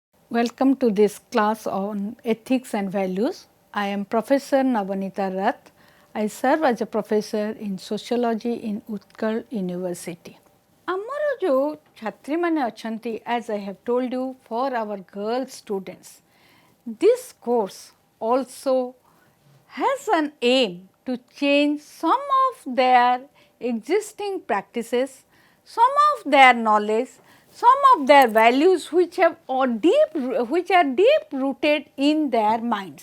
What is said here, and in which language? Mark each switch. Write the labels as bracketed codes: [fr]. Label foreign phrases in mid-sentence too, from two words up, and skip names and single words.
[en] Welcome to this class on ethics and values. I am Professor Navaneeta Rath. I serve as a professor in sociology in Utkal University. [or] ଆମର ଯେଉଁ ଛାତ୍ରୀମାନେ ଅଛନ୍ତି, [en] as I have told you, for our girl students, this course also has an aim to change some of their existing practices, some of their knowledge, some of their values which are deep rooted in their minds.